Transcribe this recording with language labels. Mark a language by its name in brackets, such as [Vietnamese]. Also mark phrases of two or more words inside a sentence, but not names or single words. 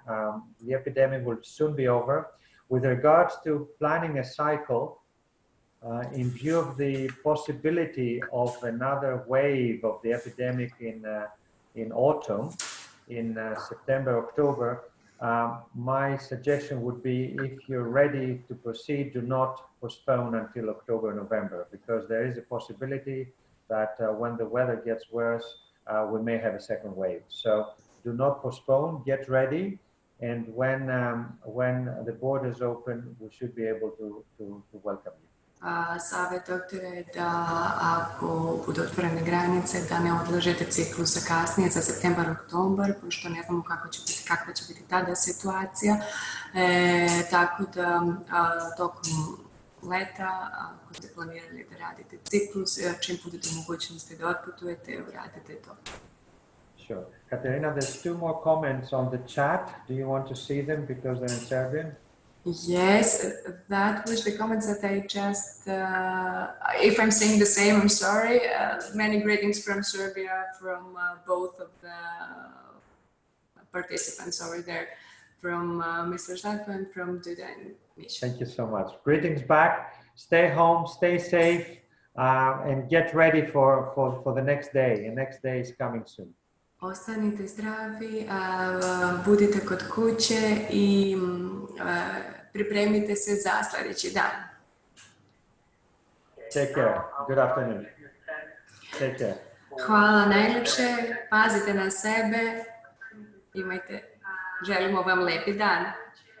[English] The epidemic will soon be over. With regards to planning a cycle, in view of the possibility of another wave of the epidemic in autumn, in September, October, my suggestion would be, if you're ready to proceed, do not postpone until October, November, because there is a possibility that when the weather gets worse, we may have a second wave. So do not postpone, get ready, and when the borders open, we should be able to welcome you. [Bosnian] Savjet doktora je da ako budu otvorene granice, da ne odlažete ciklus za kasnije, za septembar, oktobar, pošto ne znamo kakva će biti tada situacija. Tako da tokom leta, ako ste planirali da radite ciklus, čim budete mogućnosti da otputujete, uradite to. [English] Sure. Katerina, there's 2 more comments on the chat. Do you want to see them because they're in Serbian? Yes, that was the comments that I just, if I'm saying the same, I'm sorry. Many greetings from Serbia, from both of the participants over there, from Mr. Zlatko and from Duda and Misha. Thank you so much. Greetings back. Stay home, stay safe, and get ready for the next day. The next day is coming soon. [Bosnian] Ostanite zdravi, budite kod kuće i pripremite se za sljedeći dan. [English] Take care. Good afternoon. Take care. [Bosnian] Hvala najljepše, pazite na sebe, želimo vam lijepi dan.